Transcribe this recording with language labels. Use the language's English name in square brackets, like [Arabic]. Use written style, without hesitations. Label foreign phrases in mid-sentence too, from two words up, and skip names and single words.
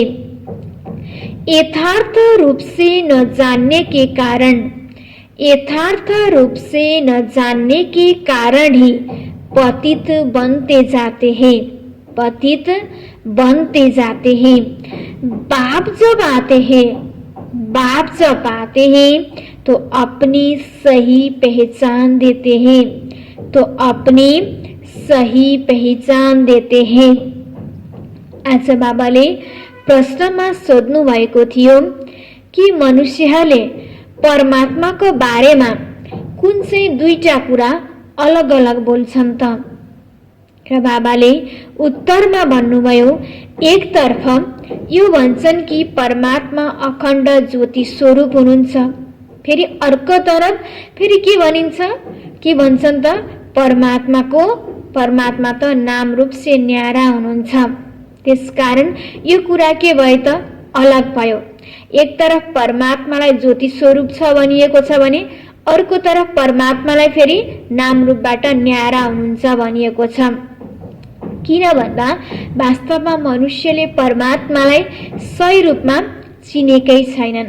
[Hindi] यथार्थ रूप से न जानने के कारण ही पतित बनते जाते हैं। बाप जब आते हैं तो अपनी सही पहचान देते हैं, [Nepali] आज बाबाले प्रश्नमा सोध्नु भएको थियो कि मनुष्यले परमात्माको बारेमा कुन चाहिँ दुईटा कुरा अलग अलग बोल्छन् त? र बाबाले उत्तरमा भन्नुभयो, एक तर्फ यो भन्छन् कि परमात्मा अखण्ड ज्योति स्वरूप हुनुहुन्छ, फेरि अर्को तरफ फेरि के भन्छन् त? परमात्मा त [Hindi] नाम रूप से न्यारा [Nepali] हुनुहुन्छ। त्यसकारण यो कुरा के भयो त? अलग भयो। एक तरफ परमात्मालाई ज्योति स्वरूप छ भनिएको छ भने अर्को तरफ परमात्मालाई फेरि नाम रूपबाट न्यारा हुनुहुन्छ भनिएको छ। किन भन्दा वास्तवमा मनुष्यले परमात्मालाई सही रूपमा चिनेकै छैनन्।